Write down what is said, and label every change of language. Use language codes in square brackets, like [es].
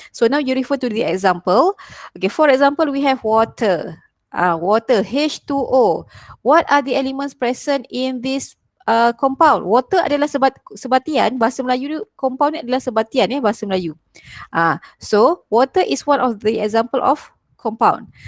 [en] So now you refer to the example. Okay, for example, we have water. Water, H2O. What are the elements present in this compound? [ms] Water adalah sebatian, bahasa Melayu compound adalah sebatian bahasa Melayu. [en] So water is one of the example of compound.